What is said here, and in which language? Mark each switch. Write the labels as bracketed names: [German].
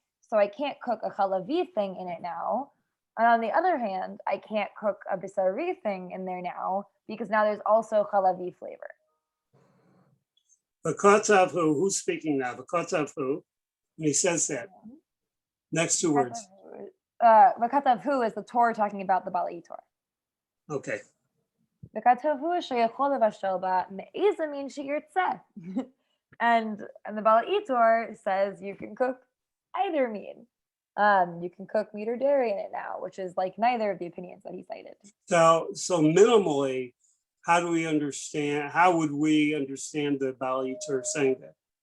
[English] So I can't cook a chalavi thing in it now. And on the other hand, I can't cook a bisari thing in there now because now there's also chalavi flavor. V'kotzav hu, who's speaking now? V'kotzav hu, and he says that. Next two words. V'katav hu is the Torah talking about the Bala Itor. Okay. [Hebrew] וכתבו שיכול לבשל בה מאיזה מין שירצה. [English] And the Bala Itor says you can cook either mean. You can cook meat or dairy in it now, which is like neither of the opinions that he cited. So minimally, how would we understand the Bala Itor saying that?